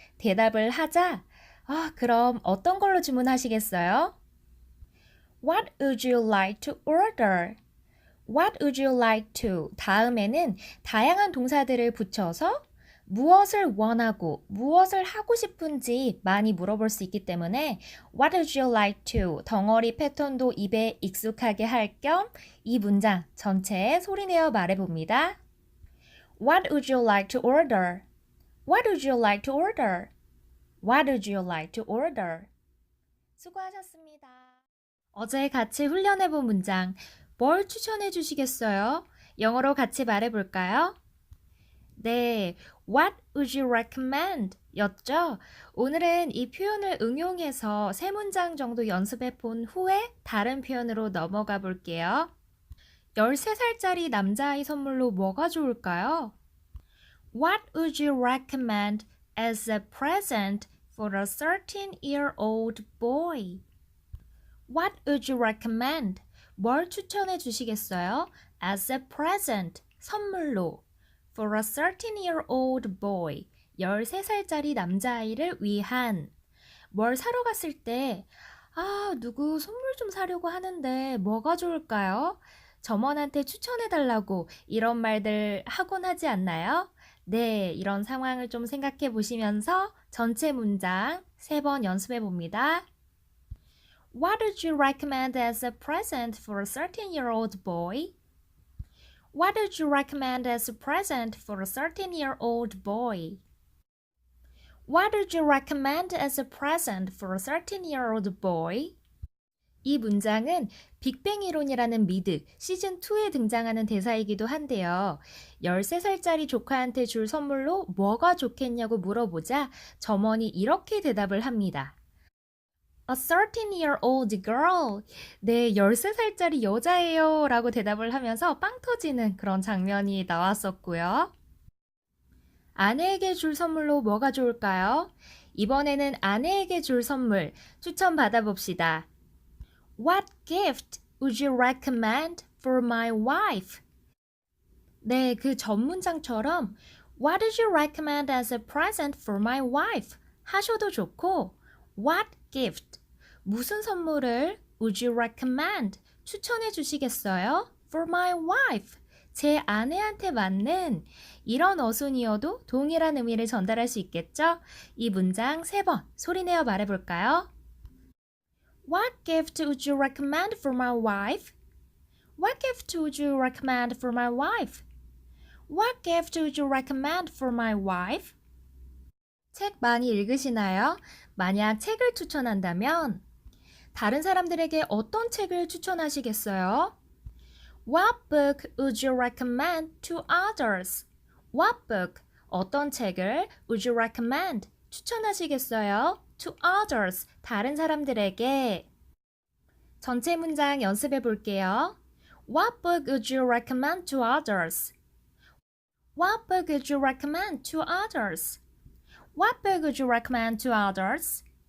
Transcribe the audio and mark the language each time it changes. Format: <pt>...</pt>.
<ko>대답을 하자. 그럼 어떤 걸로 주문하시겠어요?</ko> <en>What would you like to order? What would you like to?</en> <ko>다음에는 다양한 동사들을 붙여서 무엇을 원하고 무엇을 하고 싶은지 많이 물어볼 수 있기 때문에</ko> <en>What would you like to?</en> <ko>덩어리 패턴도 입에 익숙하게 할 겸 이 문장 전체에 소리내어 말해봅니다.</ko> <en>What would you like to order? What would you like to order? What would you like to order?</en> <ko>수고하셨습니다. 어제 같이 훈련해본 문장 뭘 추천해 주시겠어요? 영어로 같이 말해볼까요?</ko> <en>네, What would you recommend?</en> <ko>였죠? 오늘은 이 표현을 응용해서 세 문장 정도 연습해 본 후에 다른 표현으로 넘어가 볼게요. 13살짜리 남자아이 선물로 뭐가 좋을까요?</ko> <en>What would you recommend as a present for a 13-year-old boy? What would you recommend?</en> <ko>뭘 추천해 주시겠어요?</ko> <en>As a present, 선물로. For a 13-year-old boy,</en> <ko>13살짜리 남자아이를 위한. 뭘 사러 갔을 때, 누구 선물 좀 사려고 하는데 뭐가 좋을까요? 점원한테 추천해달라고 이런 말들 하곤 하지 않나요? 네, 이런 상황을 좀 생각해 보시면서 전체 문장 3번 연습해 봅니다.</ko> <en>What would you recommend as a present for a 13-year-old boy? What would you recommend as a present for a 13-year-old boy? What would you recommend as a present for a 13-year-old boy?</en> <ko>이 문장은 빅뱅 이론이라는 미드 시즌2에 등장하는 대사이기도 한데요. 13살짜리 조카한테 줄 선물로 뭐가 좋겠냐고 물어보자 점원이 이렇게 대답을 합니다.</ko> <en>A 13-year-old girl.</en> <ko>네, 13살짜리 여자예요. 라고 대답을 하면서 빵 터지는 그런 장면이 나왔었고요. 아내에게 줄 선물로 뭐가 좋을까요? 이번에는 아내에게 줄 선물 추천 받아봅시다.</ko> <en>What gift would you recommend for my wife? 네,</en> <ko>그 전문장처럼</ko> <en>What would you recommend as a present for my wife?</en> <ko>하셔도 좋고</ko> <en>What gift?</en> <ko>무슨 선물을</ko> <en>would you recommend?</en> <ko>추천해 주시겠어요?</ko> <en>For my wife.</en> <ko>제 아내한테 맞는 이런 어순이어도 동일한 의미를 전달할 수 있겠죠? 이 문장 3번 소리내어 말해볼까요?</ko> <en>What gift would you recommend for my wife? What gift would you recommend for my wife? What gift would you recommend for my wife?</en> <ko>책 많이 읽으시나요? 만약 책을 추천한다면 다른 사람들에게 어떤 책을 추천하시겠어요?</ko> <en>What book would you recommend to others? What book?</en> <ko>어떤 책을</ko> <en>would you recommend?</en> <ko>추천하시겠어요?</ko> <en>To others.</en> <ko>다른 사람들에게. 전체 문장 연습해 볼게요.</ko> <en>What book would you recommend to others? What book would you recommend to others? What book would you recommend to others?</en>